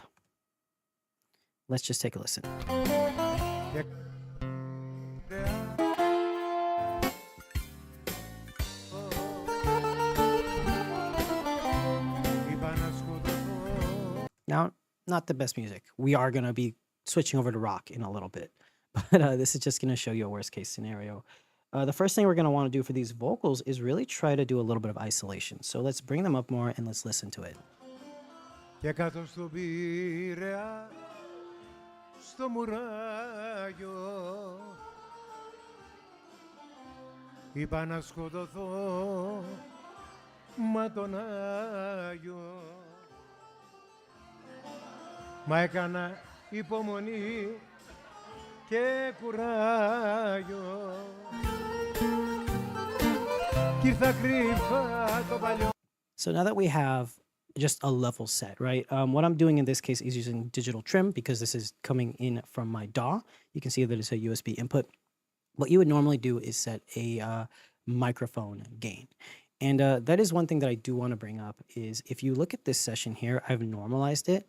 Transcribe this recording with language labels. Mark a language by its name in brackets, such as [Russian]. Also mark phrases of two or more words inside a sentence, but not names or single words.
[English] Let's just take a listen. Now, not the best music. We are going to be switching over to rock in a little bit, but this is just going to show you a worst case scenario. The first thing we're going to want to do for these vocals is really try to do a little bit of isolation. So let's bring them up more and let's listen to it. [Greek] Και κάτω στον Πειραιά, στο μουράγιο, είπα να σκοτωθώ, μα τον Άγιο. Μα έκανα υπομονή και κουράγιο. Κι ήρθα κρύφα το παλιό. [English] So now that we have just a level set, right? What I'm doing in this case is using digital trim because this is coming in from my DAW. You can see that it's a USB input. What you would normally do is set a microphone gain. And that is one thing that I do want to bring up is if you look at this session here, I've normalized it.